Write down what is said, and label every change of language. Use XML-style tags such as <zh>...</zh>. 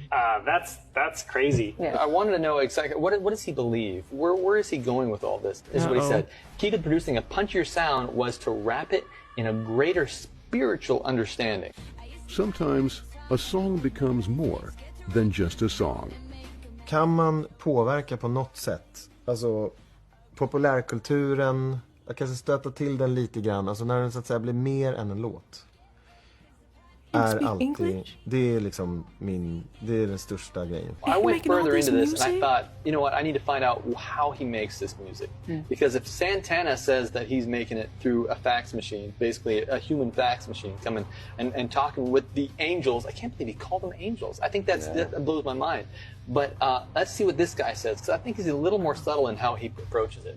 <en>That's crazy. I wanted to know exactly, what does he believe? Where is he going with all this? This is what he said. Key to producing a punchier sound was to wrap it in a greater spiritual understanding. Sometimes a song becomes more than just a song.</en> <sv>Kan man påverka på något sätt? Alltså populärkulturen, jag kanske stöter till den lite grann, alltså när den så att säga blir mer än en låt. Är alltid, det är liksom det är den största grejen.</sv> <en>I went further into this and I thought, you know what, I need to find out how he makes this music. Because if Santana says that he's making it through a fax machine, basically a human fax machine, coming and talking with the angels, I can't believe he called them angels. I think that blows my mind. But let's see what this guy says, because I think he's a little more subtle in how he approaches it.</en>